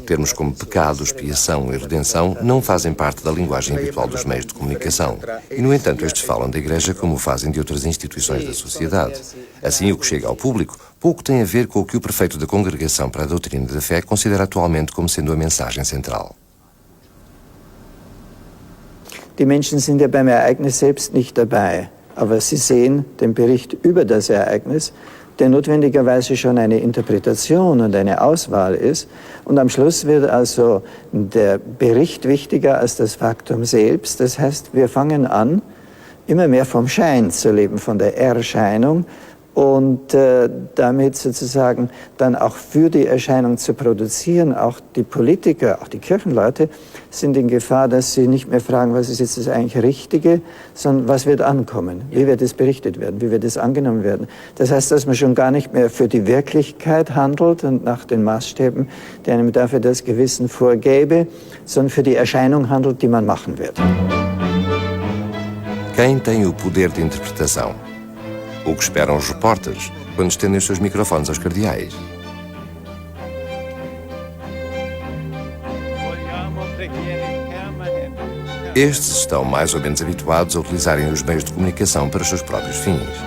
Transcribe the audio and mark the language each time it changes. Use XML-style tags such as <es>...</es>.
<pt>Termos como pecado, expiação e redenção não fazem parte da linguagem habitual dos meios de comunicação. E, no entanto, estes falam da Igreja como fazem de outras instituições da sociedade. Assim, o que chega ao público pouco tem a ver com o que o prefeito da Congregação para a Doutrina da Fé considera atualmente como sendo a mensagem central.</pt> <de>Die Menschen sind ja beim Ereignis selbst nicht dabei, aber sie sehen den Bericht über das Ereignis, der notwendigerweise schon eine Interpretation und eine Auswahl ist. Und am Schluss wird also der Bericht wichtiger als das Faktum selbst. Das heißt, wir fangen an, immer mehr vom Schein zu leben, von der Erscheinung und damit sozusagen dann auch für die Erscheinung zu produzieren. Auch die Politiker, auch die Kirchenleute sind in Gefahr, dass sie nicht mehr fragen, was ist jetzt das eigentlich Richtige, sondern was wird ankommen, wie wird es berichtet werden, wie wird es angenommen werden. Das heißt, dass man schon gar nicht mehr für die Wirklichkeit handelt und nach den Maßstäben, die einem dafür das Gewissen vorgäbe, sondern für die Erscheinung handelt, die man machen wird.</de> <pt>Quem tem o poder de interpretação? O que esperam os repórteres quando estendem os seus microfones aos cardeais? Estes estão mais ou menos habituados a utilizarem os meios de comunicação para os seus próprios fins.</pt>